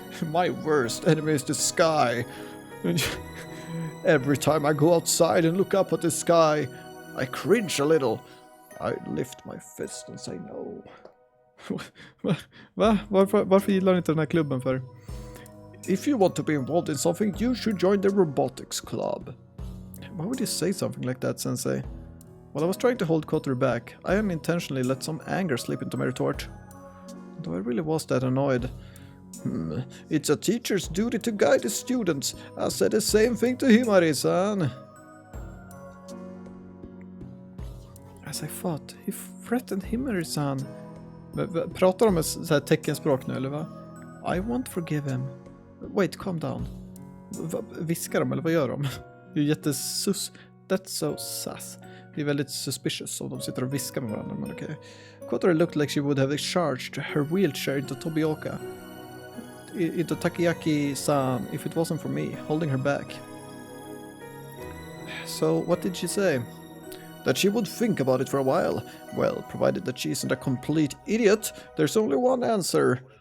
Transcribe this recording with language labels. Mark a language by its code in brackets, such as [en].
[en] My worst enemy is the sky. Every time I go outside and look up at the sky, I cringe a little. I lift my fist and say no. Va? [sv] Varför gillar ni inte den här klubben för? [en] If you want to be involved in something, you should join the robotics club. Why would you say something like that, sensei? While I was trying to hold Kotori back, I unintentionally let some anger slip into my retort. Though I really was that annoyed. It's a teacher's duty to guide the students. I said the same thing to Himari-san. As I thought, he threatened Himari-san. [sv] Pratar de med så här teckenspråk nu, eller va? [en] I won't forgive him. Wait, calm down. [sv] Viskar de, eller vad gör de? Det är ju jättesus. [en] That's so sus. [sv] Det är väldigt suspicious om de sitter och viskar med varandra, men okej. [en] Kotori looked like she would have charged her wheelchair into Tobioka. Into Takayaki-san if it wasn't for me, holding her back. So, what did she say? That she would think about it for a while. Well, provided that she isn't a complete idiot, there's only one answer.